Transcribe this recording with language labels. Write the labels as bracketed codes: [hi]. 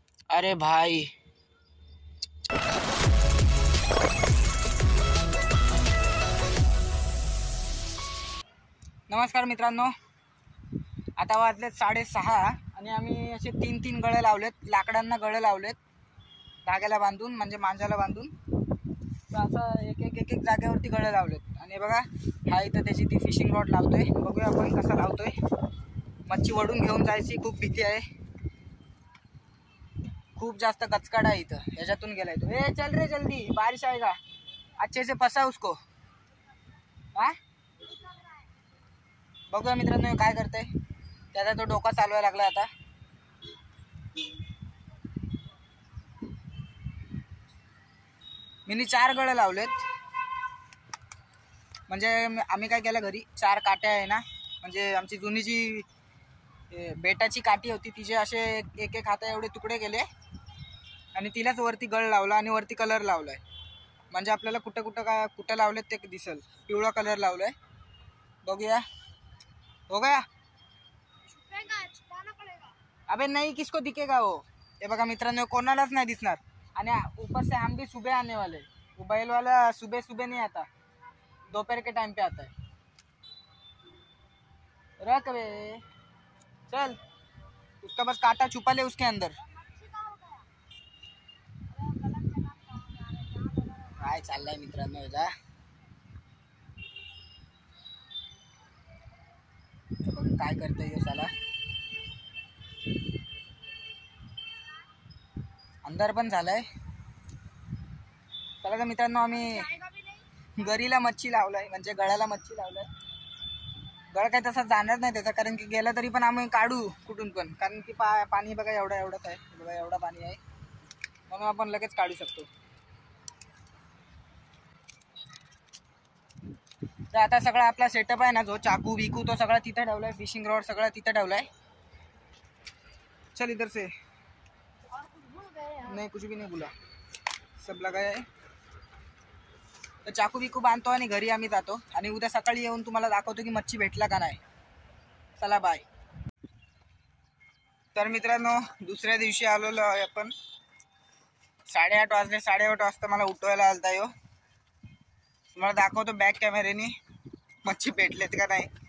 [mr] अरे भाई नमस्कार मित्रांनो, आता वाजलेत 6:30 आणि आम्ही असे 3 गळे लावलेत, लाकडांना गळे लावलेत धाग्याला बांधून, म्हणजे मांजाला बांधून. तर असं एक जागेवरती गळे लावलेत. आणि बघा हा इथं त्याची ती फिशिंग रॉड लावतोय. बघूया आपण कसा लावतोय. मच्छी वडून घेऊन जायची खूप भीती आहे, खूप जास्त कचकाड आहे इथं. ह्याच्यातून गेलाय तो. [hi] ए चल रे जल्दी, बारिश आएगा, अच्छे से फसा उसको. [mr] हा बघूया मित्रांनो काय करतोय. त्याचा तो डोका चालवायला लागला आता. मी 4 गळे लावलेत. म्हणजे आम्ही काय केलं, घरी 4 काट्या आहे ना, म्हणजे आमची जुनी जी बेटाची काठी होती तिचे असे एक हाता एवढे तुकडे केले आणि तिलाच वरती गळ लावला आणि वरती कलर लावलाय. म्हणजे आपल्याला कुठं लावलेत ते दिसल. पिवळा कलर लावलाय. बघूया हो गया. [hi] अबे नहीं, किसको दिखेगा वो. [mr] हे बघा मित्रांनो, कोणालाच नाही दिसणार. [hi] आणि ऊपर से हम भी सुबह आने वाले. वो बैल वाला सुबह नहीं आता, दोपहर के टाइम पे आता है. रख बे, चल उसका बस काटा छुपा ले उसके अंदर. [mr] काय चाललंय मित्रांनो याचा. काय करतोय साला. अंधार पण झालाय. चला मित्रांनो, आम्ही गरीला मच्छी लावलाय, म्हणजे गळ्याला मच्छी लावलाय. गळ काय तसा जाणार नाही त्याचा, कारण की गेला तरी पण आम्ही काढू कुठून पण, कारण की पाणी बघा एवढंच आहे. बघा एवढं पाणी आहे, म्हणून आपण लगेच काढू शकतो. तर आता सगळा आपला सेटअप आहे ना, जो चाकू बिकू तो सगळा तिथं ठेवलाय, फिशिंग रॉड सगळा तिथं ठेवलाय. [hi] चल इधर से. नहीं कुछ भी नहीं बोला, सब लगाया है. [mr] तर चाकू बिकू बांधतो आणि घरी आम्ही जातो. आणि उद्या सकाळी येऊन तुम्हाला दाखवतो की मच्छी भेटला का नाही. चला बाय. तर मित्रांनो, दुसऱ्या दिवशी आलेलो आहे आपण. 8:30 वाजले. 8:30 वाजता मला उठवायला आलता यो. तुम्हाला दाखवतो बॅक कॅमेऱ्याने मच्छी भेटलेत का नाही.